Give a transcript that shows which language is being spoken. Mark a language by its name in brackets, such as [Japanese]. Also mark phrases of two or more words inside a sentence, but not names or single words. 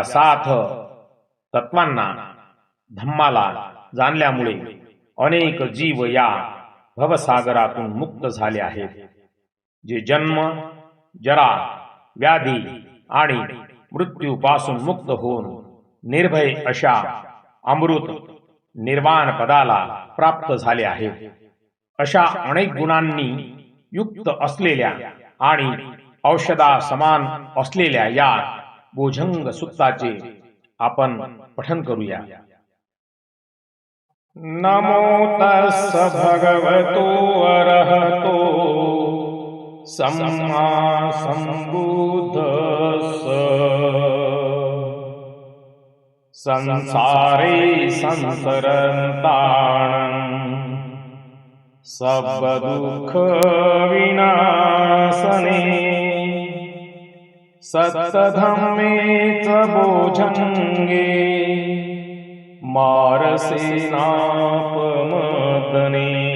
[Marathi] 7 तत्वांना धम्माला जाणल्यामुळे अनेक जीव या भवसागरातून मुक्त झाले आहेत, जे जन्म, जरा, व्याधी आणि मृत्यूपासून मुक्त होऊन निर्भय अशा अमृत निर्वाण पदाला प्राप्त झाले आहेत. अशा अनेक गुणांनी युक्त असलेल्या आणि औषधा समान असलेल्या या भुजंग सुत्ताचे आपण पठन करूया. [Pali] नमो तस्स भगवतो अरहतो सम्मा संबुद्धस्स. संसारे संसरंतान सब दुःख विनाशने सत्तधम्मेच भुजंगे मारसेनापमदने.